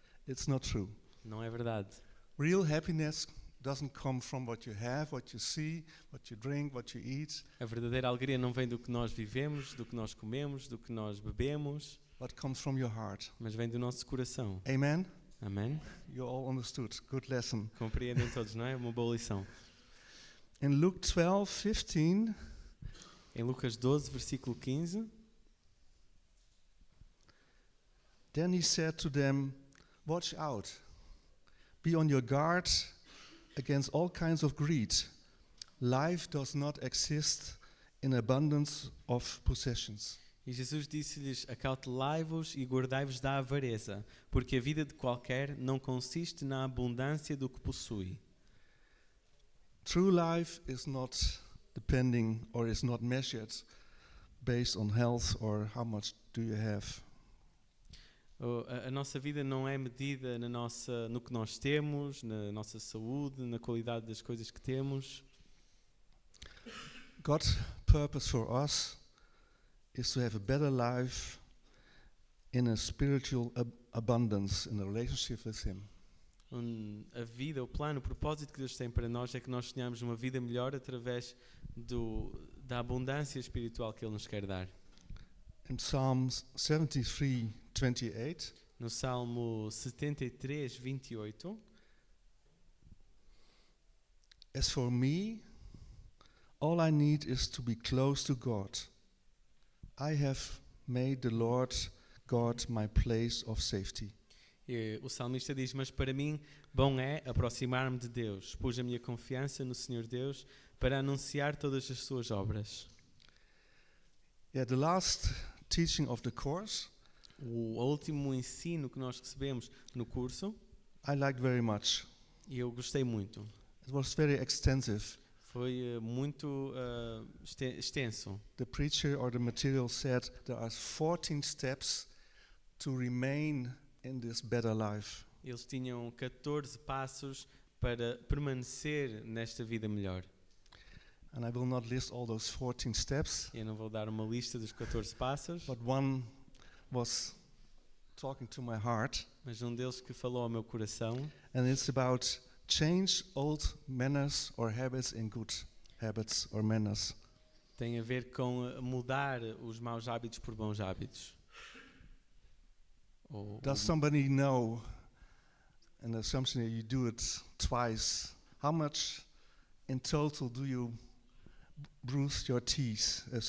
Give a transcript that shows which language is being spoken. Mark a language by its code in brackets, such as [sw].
[en] it's not true. [pt] não é verdade. [en] Real happiness doesn't come from what you have, what you see, what you drink, what you eat, [pt] A verdadeira alegria não vem do que nós vivemos, do que nós comemos, do que nós bebemos, [en] but comes from your heart. [pt] mas vem do nosso coração. [en] Amen? [pt] Amém? [en] You all understood. Good lesson. [pt] Compreendem todos, não é? Uma boa lição. [en] In Luke 12:15, [pt] Em Lucas 12, versículo 15, [en] then he said to them, "Watch out. Be on your guard against all kinds of greed. Life does not exist in abundance of possessions." [pt] e Jesus disse-lhes: Acautelai-vos e guardai-vos da avareza, porque a vida de qualquer não consiste na abundância do que possui. [en] True life is not depending or is not measured based on health or how much do you have. [pt] A nossa vida não é medida no que nós temos, na nossa saúde, na qualidade das coisas que temos. [en] God's purpose for us is to have a better life in a spiritual abundance in a relationship with Him. [pt] A vida, o plano, o propósito que Deus tem para nós é que nós tenhamos uma vida melhor através da abundância espiritual que Ele nos quer dar. [en] In Psalms 73:28, [pt] No Salmo 73, 28, [en] as for me, all I need is to be close to God. I have made the Lord God my place of safety. [pt] E o salmista diz, mas para mim, bom é aproximar-me de Deus. Pus a minha confiança no Senhor Deus para anunciar todas as suas obras. [en] Yeah, the last teaching of the course [pt] O último ensino que nós recebemos no curso, [en] I liked very much. [pt] e eu gostei muito. [en] It was very extensive. [pt] Foi muito extenso. [en] The preacher or the material said there are 14 steps to remain in this better life. [pt] Eles tinham 14 passos para permanecer nesta vida melhor. [en] And I will not list all those 14 steps, [pt] Eu não vou dar uma lista dos 14 passos, [en] but one was talking to my heart, [pt] mas um deles que falou ao meu coração, [en] and it's about change old manners or habits in good habits or manners. [pt] tem a ver com mudar os maus hábitos por bons hábitos. [en] Does somebody know, an assumption that you do it twice, how much in total do you bruise your teeth?